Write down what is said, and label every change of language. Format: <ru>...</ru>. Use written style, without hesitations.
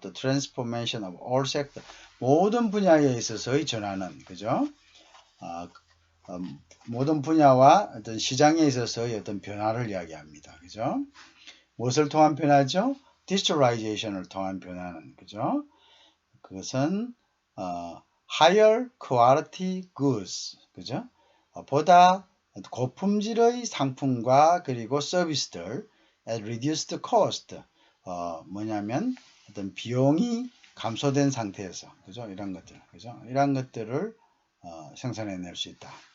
<en>The transformation of all sector,</en> <ko>모든 분야에 있어서의 전환은, 그죠? 모든 분야와 어떤 시장에 있어서의 어떤 변화를 이야기합니다. 그죠? 무엇을 통한 변화죠? 디지털라이제이션을 통한 변화는, 그죠? 그것은</ko> <en>higher quality goods,</en> <ko>그죠? 보다 고품질의 상품과 그리고 서비스들</ko> <en>at reduced cost,</en> <ko>뭐냐면 어떤 비용이 감소된 상태에서, 그죠? 이런 것들, 그죠? 이런 것들을 생산해낼 수 있다.</ko>